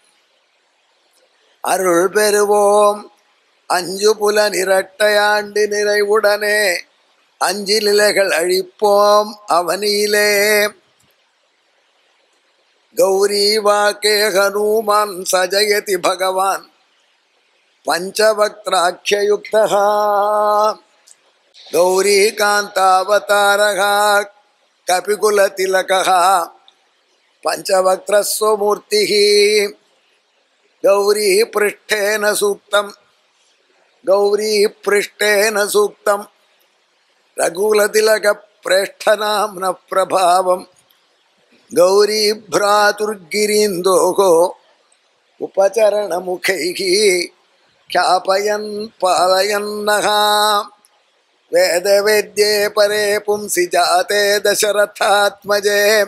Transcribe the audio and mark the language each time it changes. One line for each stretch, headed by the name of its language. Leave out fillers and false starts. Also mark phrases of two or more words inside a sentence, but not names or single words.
Tamil: அருள் பெறுவோம் அஞ்சு புலனிரட்டையாண்டு நிறைவுடனே அஞ்சிலிலைகள் அழிப்போம் அவனிலே
Sanskrit: गौरी वाक्ये हनुमान् स जयति भगवान् पञ्चवक्त्राख्ययुक्तः गौरीकान्तावतारः कपिकुलतिलकः पञ्चवक्त्रस्वमूर्तिः गौरी पृष्ठेन सूक्तं रघुकुलतिलकप्रेष्ठनाम्नः प्रभावं गौरी भ्रातुर्गिरीन्दोः उपचरणमुखैः ख्यापयन् पालयन्नः वेदवेद्ये परे पुंसि जाते दशरथात्मजे